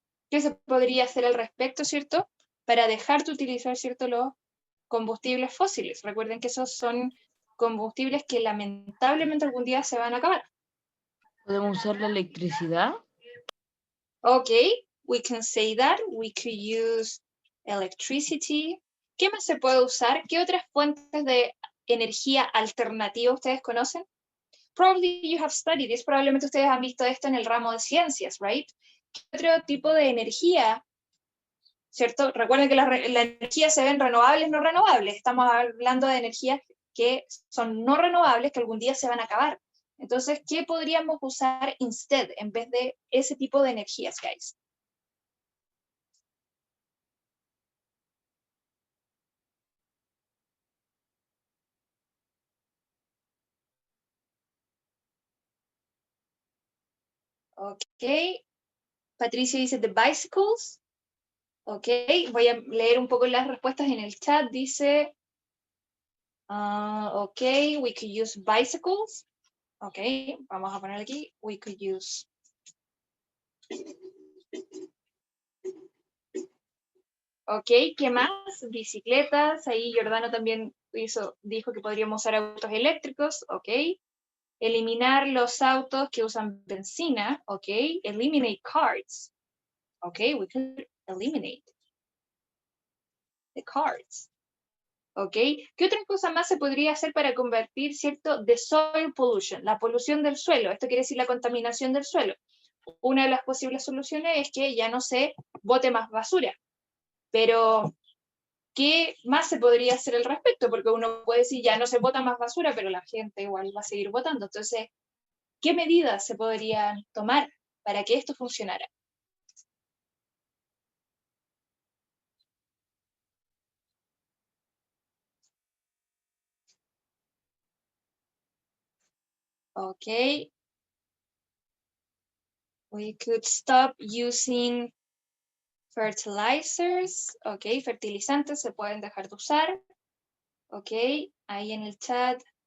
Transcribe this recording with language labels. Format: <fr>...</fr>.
<es>¿Qué se podría hacer al respecto, cierto? Para dejar de utilizar, cierto, los combustibles fósiles. Recuerden que esos son combustibles que lamentablemente algún día se van a acabar. ¿Podemos usar la electricidad?</es> <en>Okay, we can say that. We could use electricity.</en> <es>¿Qué más se puede usar? ¿Qué otras fuentes de energía alternativa ustedes conocen?</es> <en>Probably you have studied this.</en> <es>Probablemente ustedes han visto esto en el ramo de ciencias, right? ¿Qué otro tipo de energía? ¿Cierto? Recuerden que la energía se ven renovables, no renovables. Estamos hablando de energías que son no renovables, que algún día se van a acabar. Entonces, ¿qué podríamos usar instead en vez de ese tipo de energías, guys? Ok. Patricia dice the bicycles. Ok, voy a leer un poco las respuestas en el chat.</es> <en>Dice, ok, we could use bicycles.</en> <es>Ok, vamos a poner aquí,</es> <en>we could use.</en> <es>Ok, ¿qué más? Bicicletas, ahí Giordano también dijo que podríamos usar autos eléctricos, ok. Eliminar los autos que usan benzina, ok.</es> <en>Eliminate cars, ok, we could eliminate the cars. ¿Ok?</en> <es>¿Qué otra cosa más se podría hacer para convertir, cierto,</es> <en>the soil pollution,</en> <es>la polución del suelo? Esto quiere decir la contaminación del suelo. Una de las posibles soluciones es que ya no se bote más basura. Pero, ¿qué más se podría hacer al respecto? Porque uno puede decir, ya no se bota más basura, pero la gente igual va a seguir botando. Entonces, ¿qué medidas se podrían tomar para que esto funcionara? Ok.</es> <en>We could stop using fertilizers.</en> <es>Ok, fertilizantes se pueden dejar de usar. Ok, ahí en el chat.</es>